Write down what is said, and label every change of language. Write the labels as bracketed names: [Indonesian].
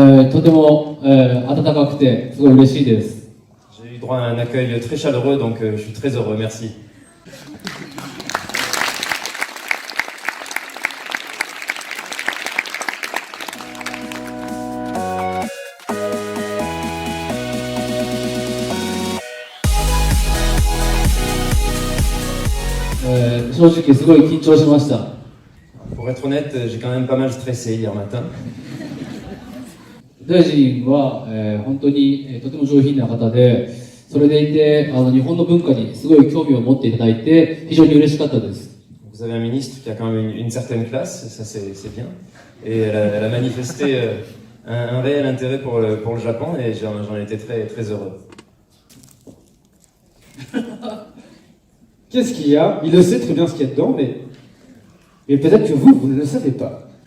[Japanese] とても、温かくてすごい嬉しいです。 [French] J'ai eu droit à un accueil très chaleureux, donc je suis très heureux. Merci. [Japanese] 正直すごい緊張しました。 [French] Pour être honnête, j'ai quand même pas mal stressé hier matin. [Japanese] 大臣は、本当に、とても上品な方で、それでいて日本の文化にすごい興味を持っていただいて非常に嬉しかったです。 [French] Vous avez un ministre qui a quand même une certaine classe, ça c'est bien, et elle a manifesté un réel intérêt pour le Japon, et j'en étais très heureux. Qu'est-ce qu'il y a? Il le sait très bien ce qu'il y a dedans, mais peut-être que vous ne le savez pas.